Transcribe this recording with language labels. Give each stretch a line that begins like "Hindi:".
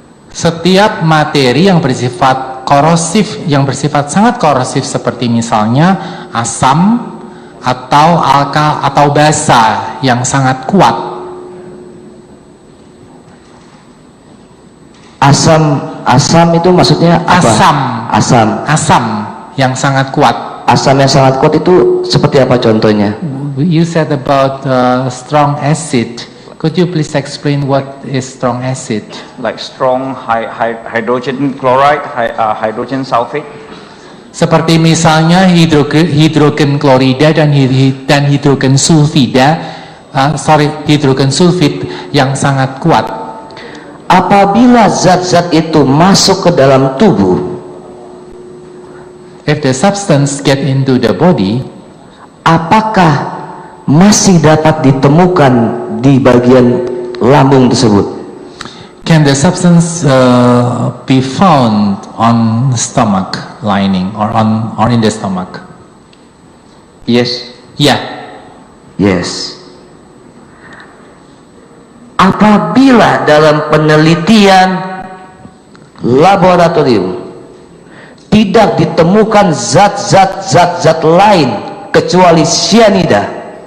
Indonesian: Setiap materi yang bersifat korosif, yang bersifat sangat korosif seperti misalnya asam atau atau basa yang sangat kuat. Asam itu maksudnya apa? Asam yang sangat kuat. Asam yang sangat kuat itu seperti apa contohnya?
English: You said about strong acid. Could you please explain what is strong acid? Like strong hydrogen chloride, hydrogen sulfate?
Indonesian: Seperti misalnya hidrogen klorida dan hidrogen sulfida, hidrogen sulfid yang sangat kuat. Apabila zat-zat itu masuk ke dalam tubuh,
English: if the substance get into the body,
Indonesian: apakah masih dapat ditemukan di bagian lambung tersebut?
English: Can the substance be found on stomach lining or in the stomach? Yes. Yeah. Yes.
Indonesian: Apabila dalam penelitian laboratorium tidak ditemukan zat-zat lain kecuali cyanida,